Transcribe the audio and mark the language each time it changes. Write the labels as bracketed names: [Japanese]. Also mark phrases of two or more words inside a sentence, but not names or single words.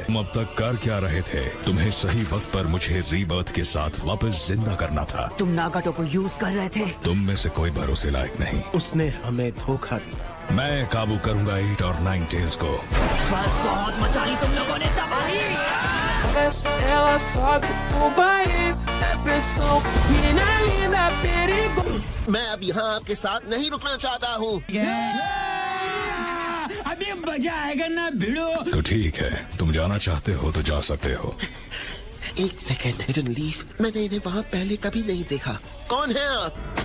[Hindi] तुम अब तक कर क्या रहे थे? तुम्हें सही वक्त पर मुझे रीबर्थ के साथ वापस जिंदा करना था। तुम नागाटो को यूज कर रहे थे। तुम में से कोई भरोसे लायक नहीं। उसने हमें धोखा दिया। मैं काबू करूंगा 8 और 9 टेल्स को। बस बहुत मचाई तुम लोगों ने तबाही। [Portuguese] Ela sobe o baile, pressão, menina linda, perigo. [Hindi] मैं अब यहाँ आपके साथ नहीं रुकना चाहता हूँ। अभी मजा आएगा ना भिड़ो। तो ठीक है, तुम जाना चाहते हो तो जा सकते हो। एक सेकेंड, [English] didn't leave. [Hindi] मैंने इन्हें वहाँ पहले कभी नहीं देखा। कौन है आप?